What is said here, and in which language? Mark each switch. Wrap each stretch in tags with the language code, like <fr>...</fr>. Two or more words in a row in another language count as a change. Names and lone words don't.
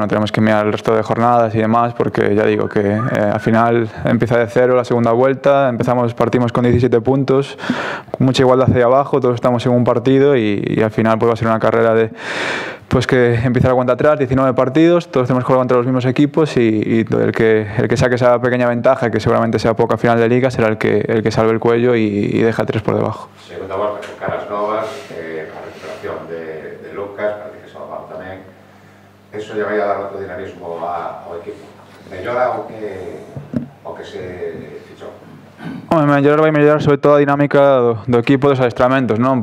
<es>No tenemos que mirar el resto de jornadas y demás, porque ya digo que al final empieza de cero la segunda vuelta, partimos con 17 puntos, mucha igualdad hacia abajo, todos estamos en un partido y al final pues va a ser una carrera de pues que empieza la cuenta atrás, 19 partidos, todos tenemos que jugar contra los mismos equipos y el que saque esa pequeña ventaja, que seguramente sea poca final de liga, será el que salve el cuello y deja 3 por debajo.</es> <gl>Segunda vuelta con caras novas, a recuperación de Lucas, parece que Salvador tamén. Eso lle vai a dar outro dinamismo ao equipo. Mellora o que se fichou? Vai mellorar sobre todo a dinámica do equipo dos adestramentos, non?</gl>